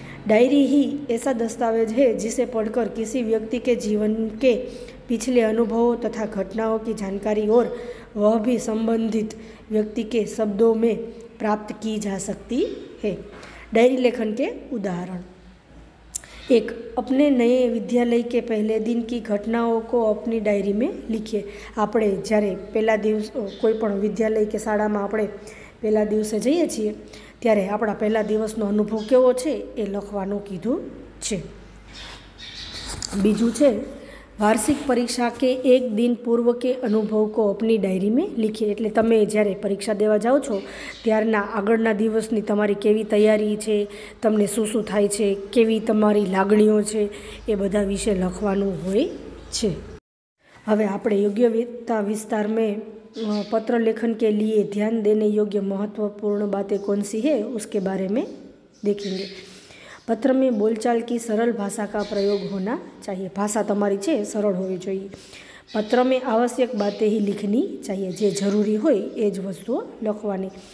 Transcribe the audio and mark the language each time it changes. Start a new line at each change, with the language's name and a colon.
Hindi: Diary ही ऐसा दस्तावेज है जिसे पढ़कर किसी व्यक्ति के जीवन के पिछले अनुभवों तथा घटनाओं की जानकारी और वह भी संबंधित व्यक्ति के शब्दों में प्राप्त की जा सकती है। डायरी लेखन के उदाहरण। 1, अपने नए विद्यालय के पहले दिन की घटनाओं को अपनी डायरी में लिखिए।
Gujarati: आपणे ज्यारे पहला दिवस कोईपण विद्यालय के शाळामां आपणे પહેલા દિવસે જઈએ છીએ ત્યારે આપણા પહેલા દિવસનો અનુભવ કેવો છે એ લખવાનું કીધું છે। બીજું છે
Hindi: वार्षिक परीक्षा के एक दिन पूर्व के अनुभव को अपनी डायरी में लिखिए।
Gujarati: એટલે તમે જ્યારે પરીક્ષા દેવા જાઓ છો ત્યારના આગળના દિવસની તમારી કેવી તૈયારી છે, તમને શું શું થાય છે, કેવી તમારી લાગણીઓ છે, એ બધા વિશે લખવાનું હોય છે। હવે આપણે
Hindi: योग्यता विस्तार में पत्र लेखन के लिए ध्यान देने योग्य महत्वपूर्ण बातें कौन सी है उसके बारे में देखेंगे। पत्र में बोलचाल की सरल भाषा का प्रयोग होना चाहिए।
Gujarati: भाषा तमारी छे सरल होवी जोईए।
Hindi: पत्र में आवश्यक बातें ही लिखनी चाहिए,
Gujarati: जे जरूरी होय ए ज वस्तुओ लखवानी।